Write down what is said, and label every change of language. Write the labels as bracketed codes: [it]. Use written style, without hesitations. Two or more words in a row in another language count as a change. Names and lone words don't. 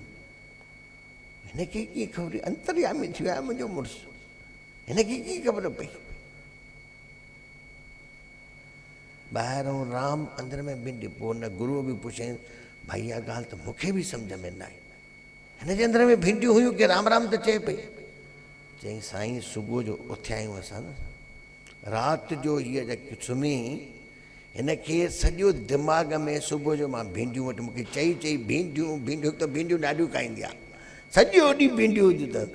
[sd] हिनखे कीअं ख़बर, अंतर्यामी थी वियो आहे मुंहिंजो मुड़ुसु, हिनखे कीअं ख़बर पई। ॿाहिरों राम अंदर में भिंडी। पोइ हुन गुरूअ बि पुछियईं भाई इहा ॻाल्हि त मूंखे बि सम्झ में न आहे, हिनजे अंदर में भिंडियूं हुयूं की राम राम त चए पई। चई साईं सुबुह जो उथिया आहियूं असां न, राति जो हीअ जेकी सुम्ही हिनखे सॼो दिमाग़ में सुबुह जो मां भिंडियूं वटि मूंखे चई भिंडियूं भिंडियूं त भिंडियूं ॾाढियूं खाईंदी आहे, सॼो ॾींहुं भिंडियूं हुजूं अथसि।